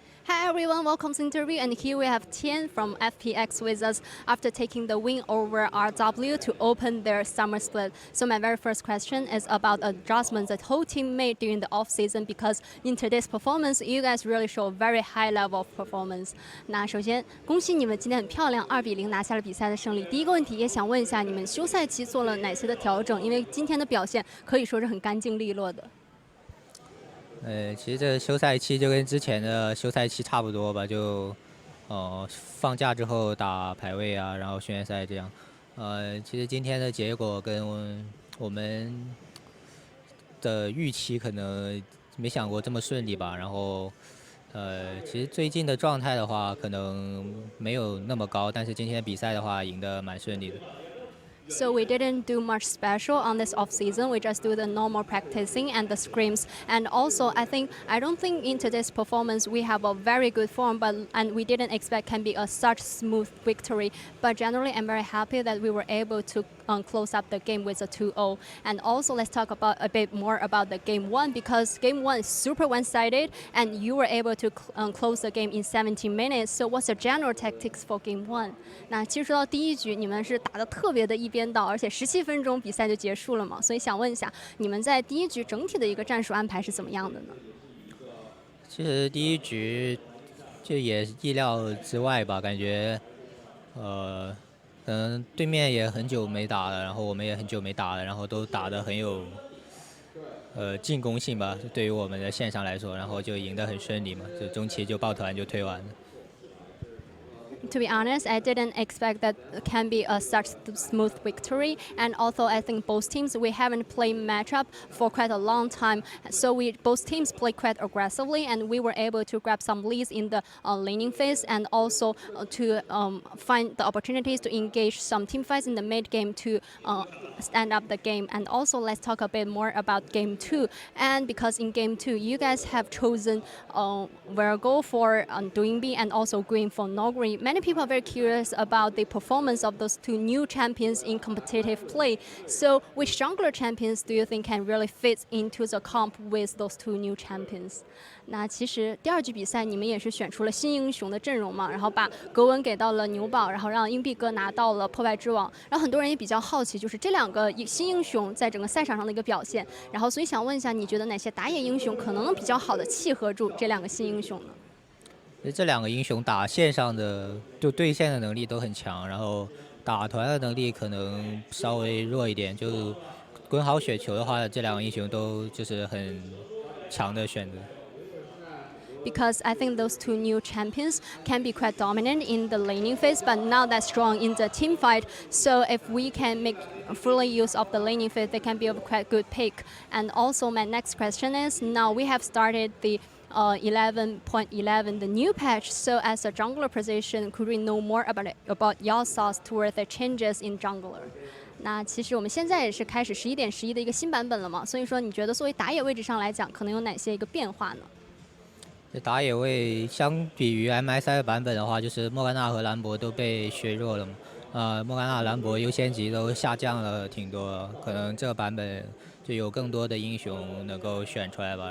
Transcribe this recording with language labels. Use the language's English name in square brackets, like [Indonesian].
[English] Hi everyone, welcome to the interview, and here we have Tian from FPX with us after taking the win over RW to open their summer split. So my very first question is about adjustments that whole team made during the off season, because in today's performance, you guys really show a very high level of performance. [Chinese] 那首先恭喜你们今天很漂亮2-0拿下了比赛的胜利。第一个问题也想问一下，你们休赛期做了哪些的调整？因为今天的表现可以说是很干净利落的。其实这休赛期就跟之前的休赛期差不多吧，就放假之后打排位啊，然后训练赛这样。其实今天的结果跟我们的预期可能没想过这么顺利吧。然后其实最近的状态的话，可能没有那么高，但是今天比赛的话赢得蛮顺利的。 [English] So we didn't do much special on this off season. We just do the normal practicing and the scrims. And also, I don't think in today's performance we have a very good form, and we didn't expect can be a such smooth victory. But generally, I'm very happy that we were able to close up the game with a 2-0. And also, let's talk about a bit more about the game 1, because game 1 is super one-sided, and you were able to close the game in 17 minutes. So what's the general tactics for game 1? [Chinese] 那其实说到第一局，你们是打得特别的一边倒，而且17分钟比赛就结束了嘛，所以想问一下，你们在第一局整体的一个战术安排是怎么样的呢？其实第一局就也意料之外吧，感觉可能对面也很久没打了，然后我们也很久没打了，然后都打得很有进攻性吧，对于我们的线上来说，然后就赢得很顺利嘛，就中期就抱团就推完了。 [English] To be honest, I didn't expect that can be a such smooth victory. And also, I think both teams, we haven't played matchup for quite a long time. So both teams played quite aggressively, and we were able to grab some leads in the laning phase, and also to find the opportunities to engage some team fights in the mid game to stand up the game. And also, let's talk a bit more about game 2. And because in game 2, you guys have chosen Virgo for doing B and also Green for no green. Many people are very curious about the performance of those two new champions in competitive play. So which jungler champions do you think can really fit into the comp with those two new champions? [Chinese] 那其实第二局比赛你们也是选出了新英雄的阵容嘛，然后把格温给到了牛宝，然后让硬币哥拿到了破败之王。然后很多人也比较好奇，就是这两个新英雄在整个赛场上的一个表现。然后所以想问一下，你觉得哪些打野英雄可能比较好的契合住这两个新英雄呢？这两个英雄打线上的就对线的能力都很强，然后打团的能力可能稍微弱一点。就滚好雪球的话，这两个英雄都就是很强的选择。 [English] Because I think those two new champions can be quite dominant in the laning phase, but not that strong in the team fight. So if we can make fully use of the laning phase, they can be a quite good pick. And also my next question is, now we have started the 11.11, the new patch. So as a jungler position, could we know more about your thoughts toward the changes in jungler? [Chinese] 那其实我们现在也是开始11.11的一个新版本了嘛，所以说你觉得作为打野位置上来讲，可能有哪些一个变化呢？这打野位相比于 MSI 的版本的话，就是莫甘娜和兰博都被削弱了嘛。莫甘娜、兰博优先级都下降了挺多，可能这个版本就有更多的英雄能够选出来吧。